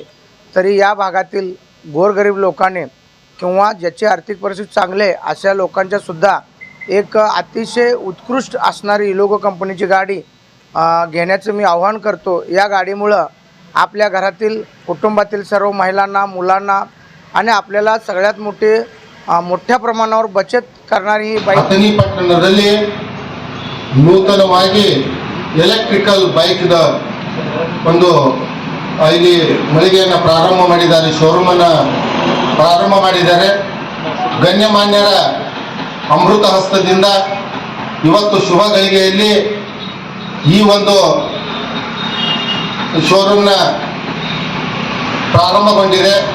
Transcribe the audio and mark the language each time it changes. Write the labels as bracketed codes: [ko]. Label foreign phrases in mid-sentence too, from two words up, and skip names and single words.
[mr] तरी या भागातील गोरगरीब लोकांनी किंवा ज्याची आर्थिक परिस्थिती चांगली अशा लोकांच्या सुद्धा एक अतिशय उत्कृष्ट असणारी इलिगो कंपनीची गाडी घेण्याचं मी आवाहन करतो. या गाडीमुळं आपल्या घरातील कुटुंबातील सर्व महिलांना, मुलांना आणि आपल्याला सगळ्यात मोठ्या प्रमाणावर बचत करणारी ही बाईक. [kn] ಅಥಣಿ ಪಟ್ಟಣದಲ್ಲಿ ನೂತನವಾಗಿ [en] electrical bike [kn] ಒಂದು ಇಲ್ಲಿ ಮಳಿಗೆಯನ್ನು ಪ್ರಾರಂಭ ಮಾಡಿದ್ದಾರೆ, ಶೋರೂಮನ್ನು ಪ್ರಾರಂಭ ಮಾಡಿದ್ದಾರೆ. ಗಣ್ಯಮಾನ್ಯರ ಅಮೃತ ಹಸ್ತದಿಂದ ಇವತ್ತು ಶುಭ ಗಳಿಗೆಯಲ್ಲಿ ಈ ಒಂದು ಶೋರೂಮ್ನ ಪ್ರಾರಂಭಗೊಂಡಿದೆ.